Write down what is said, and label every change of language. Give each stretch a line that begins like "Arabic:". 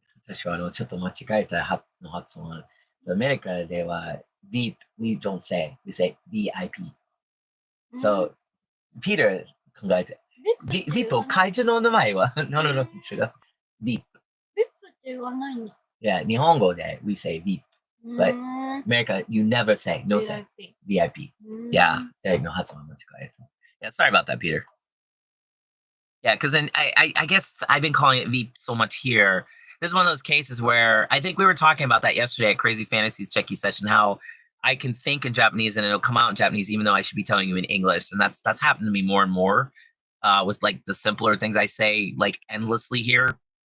Japanese: 私はちょっと間違えたの発音。アメリカでは
English: VIP, we don't say, we say VIP.
Japanese: So, Peter 考えて。 VIP を会場の名前は
English: no,
Japanese: 違う。
English: VIP.
Japanese: VIP って言わないんだ。
English: Yeah,
Japanese: 日本語で
English: we say VIP. But America, you never say, no say. VIP.
Japanese: Yeah, の発音間違えた。
English: Yeah, sorry about that, Peter. Yeah, because then I guess I've been calling it Veep so much here. This is one of those cases where I think we were talking about that yesterday at Crazy Fantasies Checky session, how I can think in Japanese and it'll come out in Japanese, even though I should be telling you in English. And that's happened to me more and more with like the simpler things I say like endlessly here.